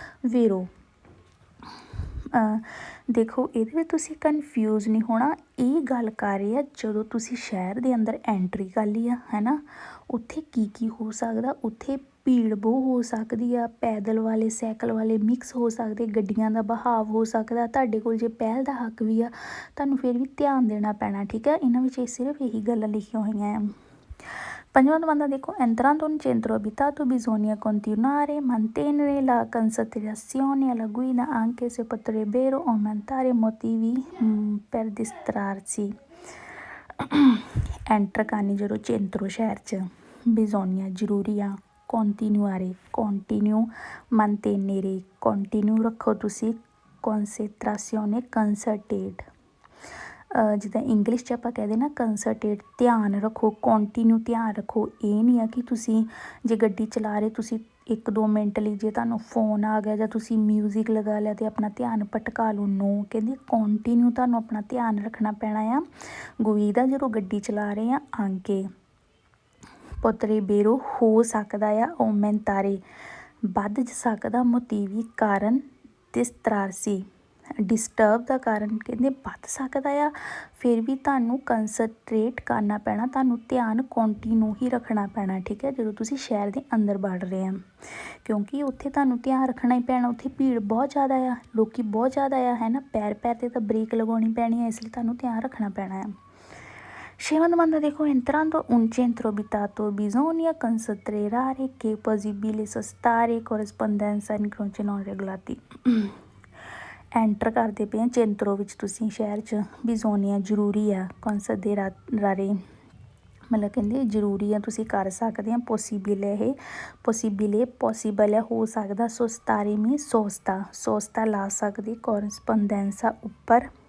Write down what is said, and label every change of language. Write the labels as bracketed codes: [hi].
[pa] ਵੇਰੋ ਦੇਖੋ ਇਹਦੇ ਵਿੱਚ ਤੁਸੀਂ ਕਨਫਿਊਜ਼ ਨਹੀਂ ਹੋਣਾ, ਇਹ ਗੱਲ ਕਰ ਰਹੇ ਆ ਜਦੋਂ ਤੁਸੀਂ ਸ਼ਹਿਰ ਦੇ ਅੰਦਰ ਐਂਟਰੀ ਕਰ ਲਈ ਆ, ਹੈ ਨਾ, ਉੱਥੇ ਕੀ ਹੋ ਸਕਦਾ, ਉੱਥੇ ਭੀੜ ਬਹੁਤ ਹੋ ਸਕਦੀ ਆ, ਪੈਦਲ ਵਾਲੇ ਸਾਈਕਲ ਵਾਲੇ ਮਿਕਸ ਹੋ ਸਕਦੇ, ਗੱਡੀਆਂ ਦਾ ਬਹਾਵ ਹੋ ਸਕਦਾ, ਤੁਹਾਡੇ ਕੋਲ ਜੇ ਪਹਿਲ ਦਾ ਹੱਕ ਵੀ ਆ ਤੁਹਾਨੂੰ ਫਿਰ ਵੀ ਧਿਆਨ ਦੇਣਾ ਪੈਣਾ, ਠੀਕ ਹੈ। ਇਹਨਾਂ ਵਿੱਚ ਸਿਰਫ ਇਹੀ ਗੱਲਾਂ ਲਿਖੀਆਂ ਹੋਈਆਂ ਆ। ਪੰਜਵਾਂ [it] domanda [pa] ਦੇਖੋ, [it] entrando in centro abitato bisogna continuare mantenere la concentrazione alla guida anche se potrebbero aumentare motivi per distrarsi। [pa] Enter ਕਰਨੀ ਜਦੋਂ ਚੇਂਤਰੋ ਸ਼ਹਿਰ 'ਚ, bisogna ਜ਼ਰੂਰੀ ਆ, ਕੰਟੀਨਿਊ, mantenere ਕੰਟੀਨਿਊ ਰੱਖੋ ਤੁਸੀਂ, concentrazione ਕੰਸਰਟੇਟ, ਜਿੱਦਾਂ ਇੰਗਲਿਸ਼ 'ਚ ਆਪਾਂ ਕਹਿੰਦੇ ਨਾ ਕੰਸਰਟੇਟ, ਧਿਆਨ ਰੱਖੋ, ਕੰਟੀਨਿਊ ਧਿਆਨ ਰੱਖੋ। ਇਹ ਨਹੀਂ ਆ ਕਿ ਤੁਸੀਂ ਜੇ ਗੱਡੀ ਚਲਾ ਰਹੇ, ਤੁਸੀਂ 1-2 ਮਿੰਟ ਲਈ ਜੇ ਤੁਹਾਨੂੰ ਫੋਨ ਆ ਗਿਆ ਜਾਂ ਤੁਸੀਂ ਮਿਊਜ਼ਿਕ ਲਗਾ ਲਿਆ ਅਤੇ ਆਪਣਾ ਧਿਆਨ ਭਟਕਾ ਲਓ, ਨੋ, ਕਹਿੰਦੇ ਕੰਟੀਨਿਊ ਤੁਹਾਨੂੰ ਆਪਣਾ ਧਿਆਨ ਰੱਖਣਾ ਪੈਣਾ ਆ। ਗੁਈਦਾ ਜਦੋਂ ਗੱਡੀ ਚਲਾ ਰਹੇ ਆ, ਆਂਕੇ ਪੋਤਰੇਬੇਰੋ ਹੋ ਸਕਦਾ ਆ, aumentare ਵੱਧ ਸਕਦਾ, ਮੋਟੀਵੀ ਕਾਰਨ, distrarsi ਡਿਸਟਰਬ ਦਾ ਕਾਰਨ ਕਹਿੰਦੇ ਵੱਧ ਸਕਦਾ ਆ। ਫਿਰ ਵੀ ਤੁਹਾਨੂੰ ਕੰਸਨਟਰੇਟ ਕਰਨਾ ਪੈਣਾ, ਤੁਹਾਨੂੰ ਧਿਆਨ ਕੰਟੀਨਿਊ ਹੀ ਰੱਖਣਾ ਪੈਣਾ, ਠੀਕ ਹੈ, ਜਦੋਂ ਤੁਸੀਂ ਸ਼ਹਿਰ ਦੇ ਅੰਦਰ ਵੜ ਰਹੇ ਆ, ਕਿਉਂਕਿ ਉੱਥੇ ਤੁਹਾਨੂੰ ਧਿਆਨ ਰੱਖਣਾ ਹੀ ਪੈਣਾ, ਉੱਥੇ ਭੀੜ ਬਹੁਤ ਜ਼ਿਆਦਾ ਆ, ਲੋਕ ਬਹੁਤ ਜ਼ਿਆਦਾ ਆ, ਹੈ ਨਾ, ਪੈਰ 'ਤੇ ਤਾਂ ਬ੍ਰੇਕ ਲਗਾਉਣੀ ਪੈਣੀ ਹੈ, ਇਸ ਲਈ ਤੁਹਾਨੂੰ ਧਿਆਨ ਰੱਖਣਾ ਪੈਣਾ ਆ। ਛੇਵਾਂ [it] domanda [pa] ਦੇਖੋ, [it] entrando un centro abitato bisogna considerare che è possibile spostare corrispondenza in croci non regolati। [pa] Enter ਕਰਦੇ ਪਏ ਆ ਚੇਂਤਰੋ ਵਿੱਚ ਤੁਸੀਂ ਸ਼ਹਿਰ 'ਚ, ਬਿਜ਼ੋਨੀਆ ਜ਼ਰੂਰੀ ਆ, ਕੰਸੀਡਰਾਰੇ ਮਤਲਬ ਕਹਿੰਦੇ ਜ਼ਰੂਰੀ ਆ, ਤੁਸੀਂ ਕਰ ਸਕਦੇ ਆ, ਪੋਸੀਬਲ ਇਹ ਪੋਸੀਬਲ ਹੈ, ਹੋ ਸਕਦਾ, ਸੋਸਤਾਰੇ ਮੀ ਸੋਸਤਾ ਲਾ ਸਕਦੇ, ਕੋਰਸਪੋਂਡੈਂਸਾ ਉੱਪਰ,